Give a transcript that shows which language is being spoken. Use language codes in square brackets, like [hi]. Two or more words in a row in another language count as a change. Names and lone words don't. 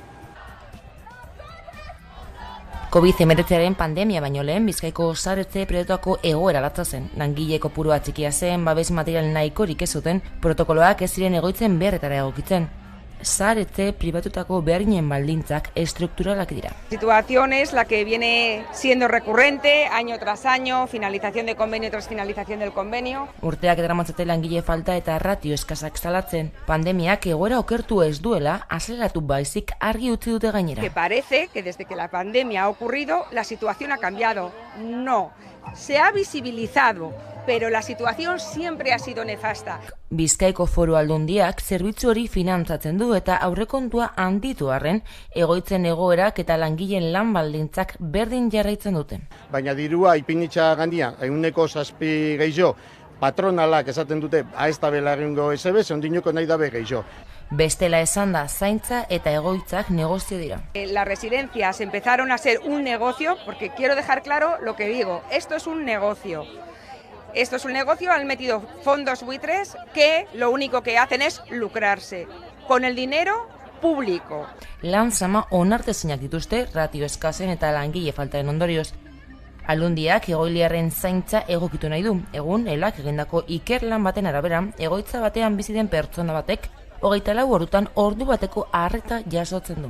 [eu] COVID-19 pandemia baino lehen Bizkaiko zarretxe pribatuako egoera latza zen. Langile kopurua txikia zen, babes material nahikorik ez zuten, protokoloak ez ziren egoitzen beharretara egokitzen. Zarretxe pribatutako beharginen baldintzak estrukturalak dira. [es] Situación es la que viene siendo recurrente año tras año, finalización de convenio tras finalización del convenio. [eu] Urteak daramatzate langile falta eta ratio eskasak salatzen. Pandemiak egoera okertu ez duela, azeleratu baizik argi utzi dute gainera. [es] Que parece que desde que la pandemia ha ocurrido, la situación ha cambiado. No, se ha visibilizado, pero la situación siempre ha sido nefasta. [eu] Bizkaiko Foru Aldundiak zerbitzu hori finantzatzen du eta aurrekontua handitu arren, egoitzen egoerak eta langileen lan baldintzak berdin jarraitzen dute. Baina dirua ipinitza gandia, 7 gehiago, patronalak esaten dute, ez da bela egingo ezebe, ondinoko nahi dabe gehiago. Bestela esan da, zaintza eta egoitzak negozio dira. [es] Las residencias empezaron a ser un negocio, porque quiero dejar claro lo que digo, esto es un negocio. Esto es un negocio, han metido fondos buitres que lo único que hacen es lucrarse con el dinero público. [eu] Lan zama onartezinak dituzte ratio eskasen eta langile faltaren ondorioz. Aldundiak egoiliarren zaintza egokitu nahi du. Egun, elak egindako ikerlan baten arabera, egoitza batean bizi den pertsona batek 24 ordutan ordu bateko arreta jasotzen du.